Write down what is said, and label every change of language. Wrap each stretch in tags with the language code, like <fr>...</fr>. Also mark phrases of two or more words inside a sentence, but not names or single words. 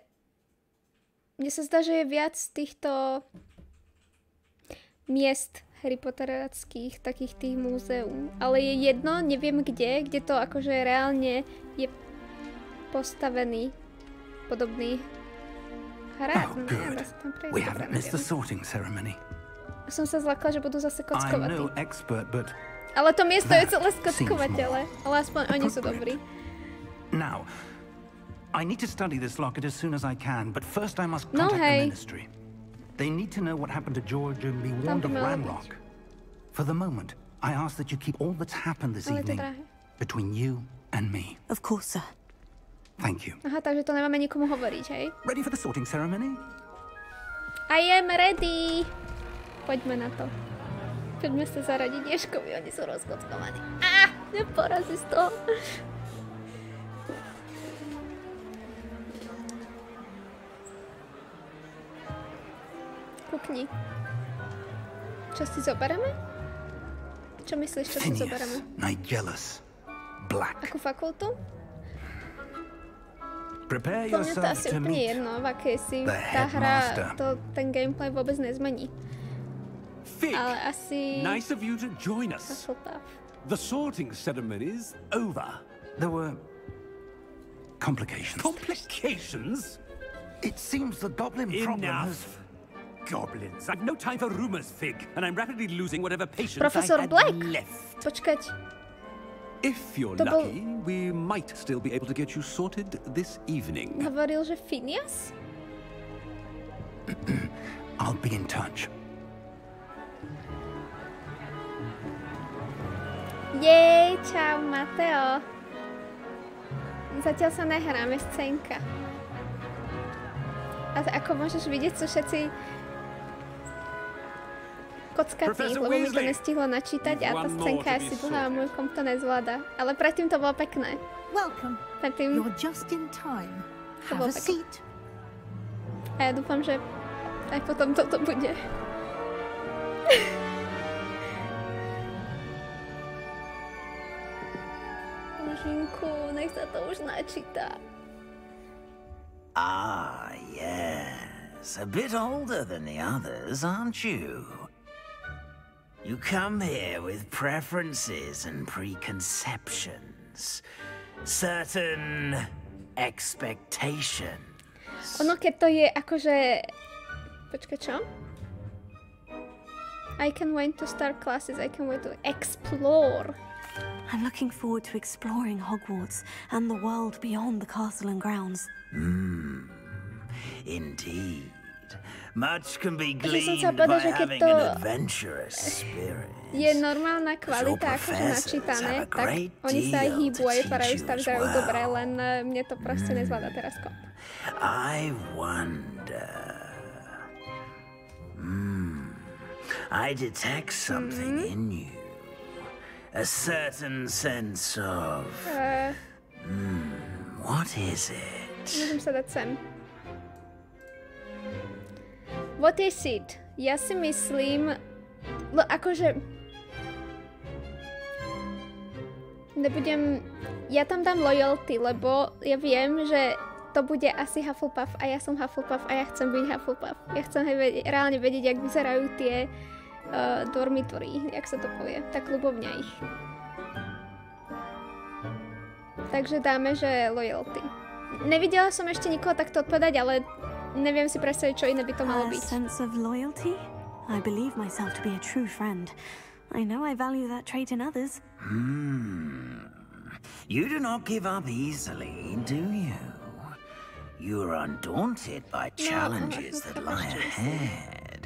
<sk>Mne sa zdá, že je viac týchto miest Harry Potteráckých, takých tých múzeum. Ale je jedno, neviem kde to akože reálne je postavený podobný hrad.</sk> <en>Oh, good. We haven't missed the sorting ceremony.</en> <sk>Som sa zlakla, že budú zase kockovatí.</sk> <en>I'm no expert, but</en> <sk>ale to miesto je celé skockovatele. Ale aspoň oni sú dobrí.</sk> <en>Now, I need to study this locket as soon as I can, but first I must contact the ministry. They need to know what happened to George and be warned of Ranrock. For the moment, I ask that you keep all that's happened this evening between you and me. Of course, sir. Thank you.</en> <sk>Aha, takže to nemáme nikomu hovoriť, hej?</sk> <en>Ready for the sorting ceremony? I am ready.</en> <sk>Poďme na to. Poďme sa zaradiť Ježkovi, oni sú rozkockovaní. Neporazí z toho. Kukni. Čo si zoberieme? Čo myslíš, čo si zoberieme? Nigellus, Black. Akú fakultu?</sk> <en>Prepare</en> <sk>to mňa to</sk> <en>yourself</en> <sk>asi to úplne</sk> <en>meet</en> <sk>jedno, v akej si</sk> <en>the</en> <sk>tá hra,</sk> <en>headmaster.</en> <sk>ten gameplay vôbec nezmení.</sk> <en>Fig,</en> <sk>Ale asi...</sk> <en>nice of you to join us. The sorting ceremony's over. There were complications. Complications? It seems the goblin problem has... Goblins. I've no time for rumors, Fig, and I'm rapidly losing whatever patience Professor I had Black. left.</en> <sk>Počkať.</sk> <en>If you're lucky, we might still be able to get you sorted this evening.</en> <sk>Hovoril, že Phineas?</sk> <en>I'll be in touch.</en> <sk>Jej, čau, Mateo. Zatiaľ sa nehráme scénka. A ako môžeš vidieť, sú všetci kockatí, lebo mi to nestihlo načítať a tá scénka je asi dlhá a môj komp to nezvláda. Ale predtým to bolo pekné. Predtým...</sk> <en>You're just in time. Have a seat.</en> <sk>A ja dúfam, že aj potom toto bude. Božinku, nech sa to už načíta.</sk> <en>Ah, yes. A bit older than the others, aren't you? You come here with preferences and preconceptions. Certain expectations.</en> <sk>Ono, keď to je akože... Počkaj, čo?</sk> <en>I can wait to start classes, I can wait to explore. I'm looking forward to exploring Hogwarts and the world beyond the castle and grounds. Indeed. Much can be gleaned by having an adventurous spirit.</en> <sk>Je normálna kvalita akože načítané, tak oni sa aj hýbu a vypadajú sa vyzerajú dobre, len mne to proste nezvláda teraz kop.</sk> <en>I wonder... I detect something in you. A certain sense of... what is it?</en> <sk>Môžem sa dať sem.</sk> <en>What is it?</en> <sk>Ja si myslím... akože... Nebudem... Ja tam dám loyalty, lebo ja viem, že to bude asi Hufflepuff a ja som Hufflepuff a ja chcem byť Hufflepuff. Ja chcem reálne vedieť, jak vyzerajú tie dormitory, jak sa to povie. Tak ľubovňa ich. Takže dáme, že loyalty. Nevidela som ešte nikoho takto odpovedať, ale neviem si predstaviť, čo iné by to malo byť.</sk> <en>A sense of loyalty? I believe myself to be a true friend. I know I value that trait in others. You do not give up easily, do you? You are undaunted by challenges that lie ahead.</en>